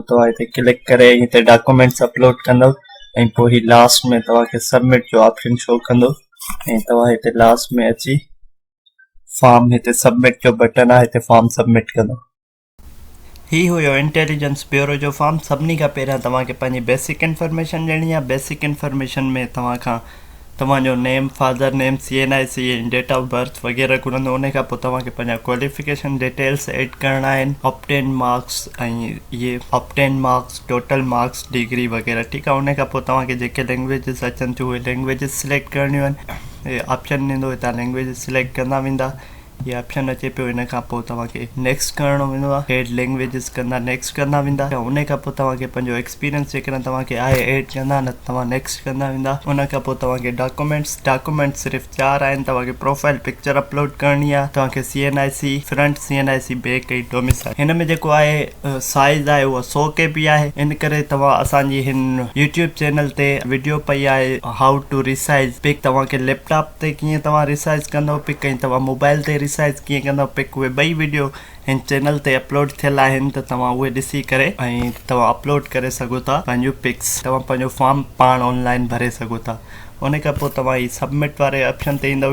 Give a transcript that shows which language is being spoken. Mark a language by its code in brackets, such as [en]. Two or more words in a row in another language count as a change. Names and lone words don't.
[sd] तव्हां हिते क्लिक करे हिते [en] documents upload [sd] कंदव ऐं पोइ ही लास्ट में तव्हांखे सबमिट जो ऑप्शन शो कंदो ऐं तव्हां हिते लास्ट में अची फॉर्म हिते सबमिट जो बटन आहे, हिते [en] form submit [sd] कंदो। ही हुयो इंटेलिजेंस ब्यूरो जो फॉर्म। सभिनी खां पहिरियां तव्हांखे पंहिंजी [en] basic information [sd] ॾियणी आहे। [en] basic information [sd] में तव्हांखां तव्हांजो [en] name, father name, CNIC, date of birth [sd] वग़ैरह घुरंदो। उन खां पोइ तव्हांखे पंहिंजा [en] qualification details add [sd] करणा आहिनि, [en] obtain marks [sd] ऐं इहे [en] obtain marks, total marks, degree [sd] वग़ैरह। ठीकु आहे। उन खां पोइ तव्हांखे जेके लैंग्वेजिस अचनि थियूं उहे [en] languages select [sd] करणियूं आहिनि। इहे ऑप्शन ॾींदो, हितां [en] languages select [sd] कंदा वेंदा। ये ऑप्शन अचे पियो। इन खां पोइ तव्हांखे नेक्स्ट करिणो वेंदो आहे। [en] add languages [sd] कंदा, नेक्स्ट कंदा वेंदा। उन खां पोइ तव्हांखे पंहिंजो एक्सपीरियंस जेकॾहिं तव्हांखे आहे एड कंदा, न तव्हां नेक्स्ट कंदा वेंदा। उन खां पोइ तव्हांखे डॉक्यूमेंट्स सिर्फ़ु 4 आहिनि। तव्हांखे [en] profile picture upload [sd] करणी आहे। तव्हांखे [en] CNIC front, CNIC back [sd] ऐं डोमिसाइल। हिन में जेको आहे साइज़ आहे उहा 100 KB आहे। इन करे तव्हां असांजी हिन यूट्यूब चैनल ते वीडियो पई आहे [en] how to resize pic. [sd] तव्हांखे लैपटॉप ते कीअं तव्हां रिसाइज़ कंदव पिक ऐं तव्हां मोबाइल ते रिसाइज़ कीअं कंदव पिक, उहे ॿई वीडियो हिन चैनल ते अपलोड थियल आहिनि। त तव्हां उहे ॾिसी करे ऐं तव्हां अपलोड करे सघो था पंहिंजूं पिक्स। तव्हां पंहिंजो फॉर्म पाण ऑनलाइन भरे सघो था। उन खां पोइ तव्हां ही सबमिट वारे ऑप्शन ते ईंदव।